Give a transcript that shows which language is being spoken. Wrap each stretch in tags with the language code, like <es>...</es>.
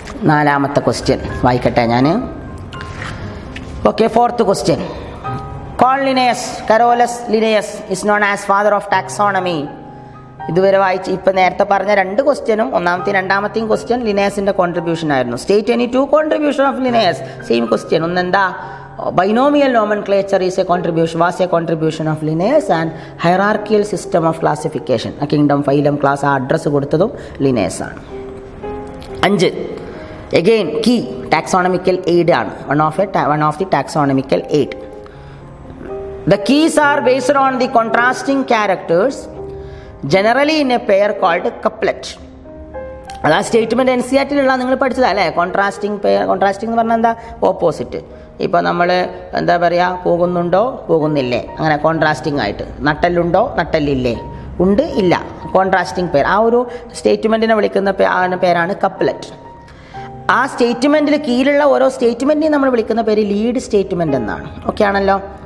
<ml>4ാമത്തെ question വായിക്കട്ടെ ഞാൻ. Okay, 4th question.</ml> <en>Carl Carolus Linnaeus is known as father of taxonomy.</en> <ml>ഇതുവരെ വായിച്ച് ഇപ്പം നേരത്തെ പറഞ്ഞ 2 ക്വസ്റ്റ്യനും ഒന്നാമത്തെയും രണ്ടാമത്തെയും ക്വസ്റ്റ്യൻ ലിനേയസിൻ്റെ കോൺട്രിബ്യൂഷൻ ആയിരുന്നു.</ml> <en>State any 2 contribution of Linnaeus.</en> <ml>Same question. ഒന്നെന്താ?</ml> <en>Binomial nomenclature was a contribution of Linnaeus and hierarchical system of classification.</en> <ml>Kingdom, phylum, class, ആ address കൊടുത്തതും ലിനേയസ് ആണ്.</ml> <en>5, again key taxonomical aid ആണ്. one of the taxonomical aid. The keys are based on the contrasting characters generally in a pair called couplet.</en> <ml>അതാ statement NCERT നിങ്ങൾ പഠിച്ചതാ അല്ലേ. Contrasting എന്ന് പറഞ്ഞാൽ എന്താ? ഓപ്പോസിറ്റ്. ഇപ്പോൾ നമ്മൾ എന്താ പറയുക, പോകുന്നുണ്ടോ പോകുന്നില്ലേ, അങ്ങനെ കോൺട്രാസ്റ്റിംഗ് ആയിട്ട്. നട്ടലുണ്ടോ നട്ടലില്ലേ, ഉണ്ട് ഇല്ല, കോൺട്രാസ്റ്റിംഗ് പെയർ. ആ ഒരു സ്റ്റേറ്റ്മെൻറ്റിനെ വിളിക്കുന്ന പേരാണ് കപ്ലറ്റ്. ആ സ്റ്റേറ്റ്മെൻറ്റിൽ കീഴിലുള്ള ഓരോ സ്റ്റേറ്റ്മെൻറ്റിനെയും നമ്മൾ വിളിക്കുന്ന പേര് ലീഡ് സ്റ്റേറ്റ്മെൻറ്റ് എന്നാണ്. ഓക്കെ ആണല്ലോ?</ml>